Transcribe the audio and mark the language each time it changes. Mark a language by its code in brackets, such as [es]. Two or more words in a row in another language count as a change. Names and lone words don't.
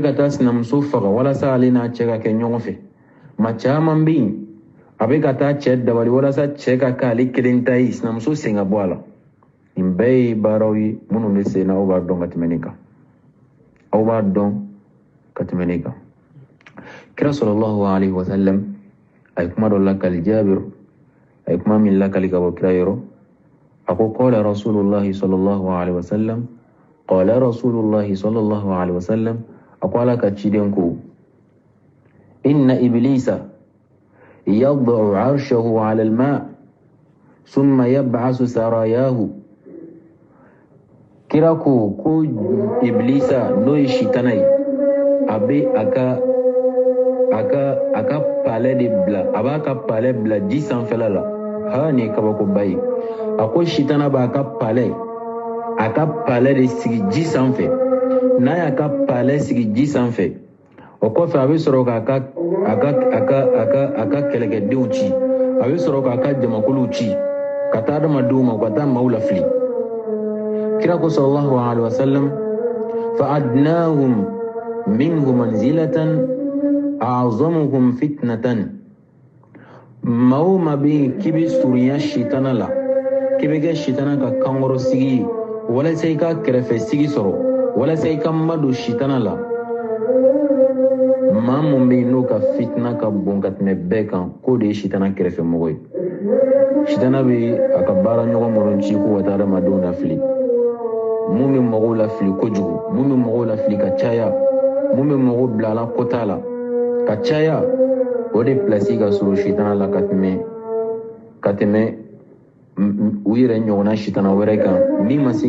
[bm] ka taa sinamuso faga walasa ale n'a cɛ ka kɛ ɲɔgɔn fɛ maa caman bɛ yen a bɛ ka taa cɛ dabali walasa cɛ ka kɛ ale kelen ta ye sinamuso sen ka bɔ a la nin bɛɛ ye baaraw ye minnu bɛ sen na aw b'a dɔn ka tɛmɛ ne kan aw b'a dɔn ka tɛmɛ ne kan kira [ar] صلى الله عليه وسلم [bm] a ye kuma dɔ lakali Jabir a ye kuma min lakali ka bɔ kira yɔrɔ a ko [ar] قال رسول الله صلى الله عليه وسلم قال رسول الله صلى الله عليه وسلم [bm] a ko ala ka ciden ko [ar] إن إبليس يضع عرشه على الماء ثم يبعث سراياه [bm] kira ko iblisa n'o ye shitana ye a bɛ a ka palais de bila a b'a ka palais bila ji sanfɛla la nin ye kabakoba ye a ko shitana b'a ka palais de sigi ji sanfɛ n'a y'a ka palais sigi ji sanfɛ o kɔfɛ a bɛ sɔrɔ k'a ka kɛlɛkɛdenw ci a bɛ sɔrɔ k'a ka jamakuluw ci ka taa adamadenw ma u ka taa maaw lafili kira ko [ar] صلى الله عليه وسلم فأدناهم منه منزلة أعظمهم فتنة [bm] maa o maa bɛ yen k'i bɛ surunya shitana la k'i bɛ kɛ shitana ka kankɔrɔ sigi ye walasa i ka kɛrɛfɛ sigi sɔrɔ walasa i ka madon shitana la maa mun bɛ yen n'o ka fitina ka bon ka tɛmɛ bɛɛ kan k'o de ye shitana kɛrɛfɛ mɔgɔ ye shitana bɛ a ka baara ɲɔgɔn minnu ci k'u ka taa adamadenw lafili mun bɛ mɔgɔw lafili kojugu mun bɛ mɔgɔw lafili ka caya mun bɛ mɔgɔw bila a la kota la ka caya o de pilasi ka sɔrɔ shitana la ka tɛmɛ u yɛrɛ ɲɔgɔnna shitana wɛrɛ kan min ma se